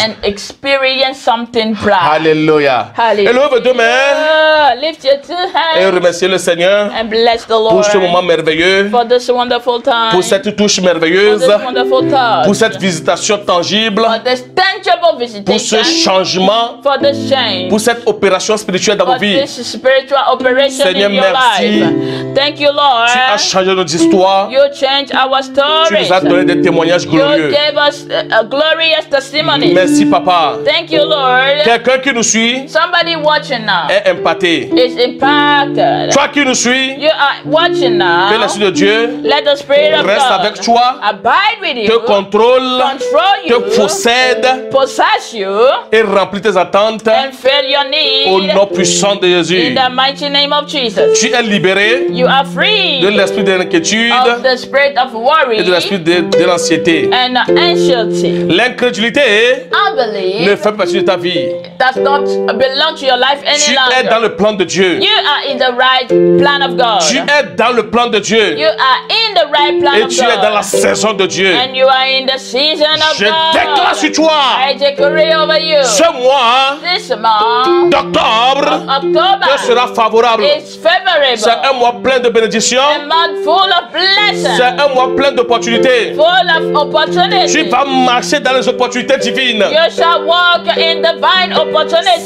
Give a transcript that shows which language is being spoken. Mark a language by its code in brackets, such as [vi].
[en] and experience something bright. [fr] Alléluia. [en] Hallelujah. [fr] Et levez vos deux mains [en] Lift your two [fr] et [en] hands [fr] remerciez le Seigneur [en] and bless the [fr] pour [en] Lord [fr] ce moment merveilleux, [en] for this wonderful time, [fr] pour cette touche [en] for [fr] merveilleuse, [en] this wonderful touch, [fr] pour cette visitation tangible, [en] for this tangible [fr] pour ce [en] visitation, [fr] changement, [en] for this change, [fr] pour cette opération spirituelle dans vos [en] for [fr] vies. [en] this spiritual operation [fr] Seigneur, [en] in your [fr] merci. [en] life. Thank you, Lord. [fr] Tu as changé notre histoire. [en] You change our [fr] Tu [en] stories. [fr] nous as donné des témoignages [en] You [fr] glorieux. [en] gave us a glorious testimony. [fr] Merci, Papa. [en] Thank you, Lord. [fr] Quelqu'un qui nous suit [en] Somebody watching now [fr] est impacté. [en] is impacted. [fr] Toi qui nous suis, [en] You are watching [fr] que [en] now. [fr] l'Esprit de Dieu [en] Let the Spirit of [fr] reste [en] God [fr] avec toi, [en] abide with [fr] te [en] you, [fr] contrôle, [en] control [fr] te [en] you, [fr] possède [en] possess you, [fr] et remplit tes attentes [en] and fill your [fr] au [en] need [fr] nom puissant de [en] in [fr] Jésus. [en] the mighty name of Jesus. [fr] Tu es libéré [en] You are free [fr] de l'esprit de l'inquiétude [en] of the spirit of worry [fr] et de l'esprit de l'anxiété. [en] and anxiety. [fr] L'incrédulité ne [en] Unbelief [fr] fait pas partie de ta vie. [en] does not belong to your life [fr] Tu [en] any [fr] es dans [en] longer. [fr] le plan de Dieu. [en] You are in the right plan of [fr] Tu [en] God. [fr] es dans le plan de Dieu. [en] You are in the right plan [fr] Et [en] of [fr] tu es dans la [en] God. [fr] saison de Dieu. [en] And you are in the season of [fr] Je déclare sur [en] God. [fr] toi [en] I decree over you. [fr] ce mois [en] This month, [fr] d'octobre [en] October, [fr] te sera favorable. [en] is favorable. [fr] C'est un mois plein de bénédictions. [en] A month full of blessings, [fr] C'est un mois plein d'opportunités. [en] full of opportunities. [fr] Tu vas marcher dans les opportunités divines. [en] You shall walk in divine opportunities.